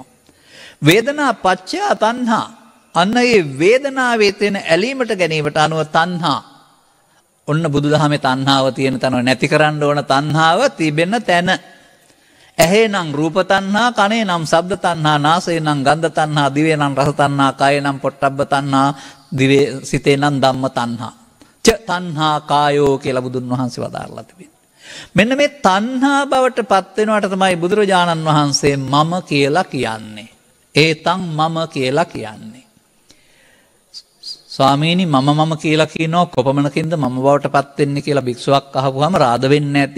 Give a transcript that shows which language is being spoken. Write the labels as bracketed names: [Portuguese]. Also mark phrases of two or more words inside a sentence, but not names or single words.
[Pali] වේදනා පච්චා තණ්හා [Sinhala] අන්න ඒ වේදනාවේ තියෙන ඇලීමට ගැනීමට අනුව තණ්හා. ඔන්න බුදුදහමේ තණ්හාව තියෙන තැන නැති කරන්න ඕන තණ්හාව තිබෙන තැන. ඇහේ නම් රූප තණ්හා, කනේ නම් ශබ්ද තණ්හා, නාසයේ නම් ගන්ධ තණ්හා, දිවේ නම් රස තණ්හා, කයේ නම් පොට්ටබ්බ තණ්හා, දිවේ සිතේ නම් ධම්ම තණ්හා. [Pali] ච තණ්හා කායෝ [Sinhala] කියලා බුදුන් වහන්සේ වදාරලා තිබෙනවා. මෙන්න මේ තණ්හා බවට පත් වෙනවට තමයි බුදුරජාණන් වහන්සේ මම කියලා කියන්නේ. [Pali] ඒතං මම [Sinhala] කියලා කියන්නේ. ස්වාමීනි මම කියලා කියනවා කොපමණකින්ද මම බවට පත් වෙන්නේ කියලා භික්ෂුවක් අහපුවාම රාද වෙන්නේ නැති.